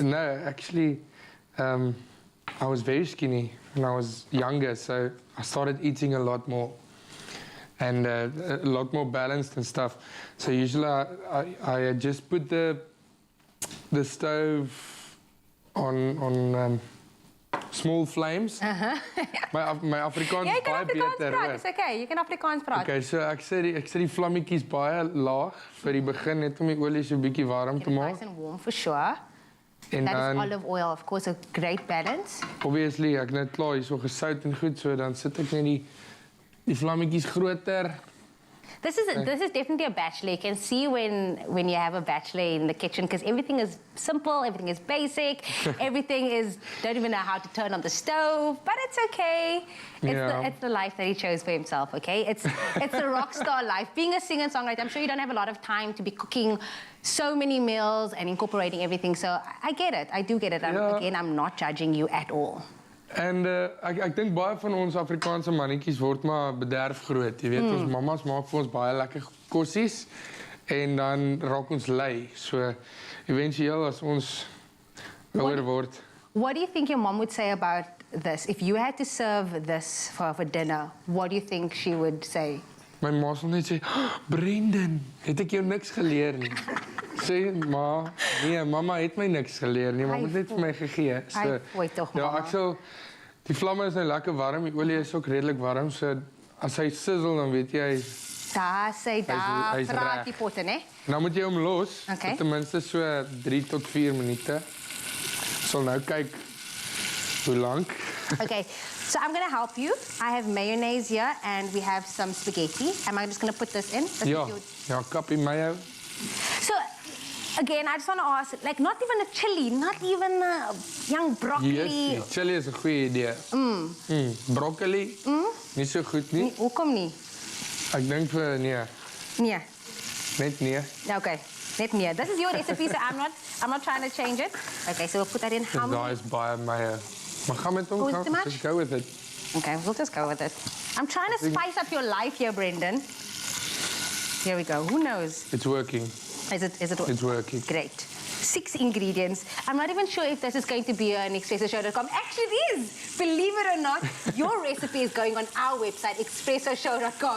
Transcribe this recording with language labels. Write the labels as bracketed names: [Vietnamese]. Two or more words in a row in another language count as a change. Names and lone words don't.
[English] No, actually, I was very skinny when I was younger, so I started eating a lot more and a lot more balanced and stuff. So usually I just put the stove on small flames. [Afrikaans] My Afrikaans jy is kan baie Afrikaans beter. praat, dis okay. Jy kan Afrikaans praat. Okay, so ek sit die vlammetjies baie laag vir die begin, net om die olie so 'n bietjie warm te maak. [English] Nice and warm for sure. [Afrikaans] En [English] that [Afrikaans] dan, [English] is olive oil, of course, a great balance. Obviously, [Afrikaans] ek net klaar hierso gesout en goed, so dan sit ek net die vlammetjies groter. [English] This is definitely a bachelor. You can see when you have a bachelor in the kitchen, because everything is simple, everything is basic, everything is, don't even know how to turn on the stove, but it's okay. It's the life that he chose for himself, okay? It's a rock star life. Being a singer and songwriter, I'm sure you don't have a lot of time to be cooking so many meals and incorporating everything, so I get it. I do get it. Again, I'm not judging you at all. [Afrikaans] En ek dink baie van ons Afrikaanse mannetjies word maar bederf groot. Jy weet, ons mammas maak vir ons baie lekker kossies en dan raak ons lui. So eventueel as ons ouer word. [English] What do you think your mom would say about this? If you had to serve this for dinner, what do you think she would say? [Afrikaans] My ma sal net sê, "Brendan, het ek jou niks geleer nie." Sê ma, nee, mamma het my niks geleer nie, mamma het net vir my gegee. So, ek sal die vlamme is nou lekker warm, die olie is ook redelik warm, so as hy sizzle dan weet jy daar praat die potte, né? En dan moet jy hom los, vir ten minste so 3 tot 4 minute. Sal nou kyk hoe lank. [English] Okay, so I'm gonna help you. I have mayonnaise here and we have some spaghetti. Am I just gonna put this in? [Afrikaans] Ja, kappie mayo. [English] So, again, I just want to ask, like, not even a chili, not even a young broccoli. [Afrikaans] Yes, chili is 'n goeie idee. Broccoli? Nie so goed nie. Hoekom nie? Ek dink vir nee. Nee. Net nee. Okay, net nee. [English] This is your recipe, so I'm not trying to change it. Okay, so we'll put that in. How [Afrikaans] Daar [English] many? [Afrikaans] is baie mayo. Maar gaan met hom, [English] Oh, is it too much? just go with it. Okay, we'll just go with it. I'm trying to spice up your life here, Brendan. Here we go. Who knows? It's working. Is it? It's working. Great. 6 ingredients. I'm not even sure if this is going to be an expressoshow.com. Actually, it is. Believe it or not, your recipe is going on our website, expressoshow.com.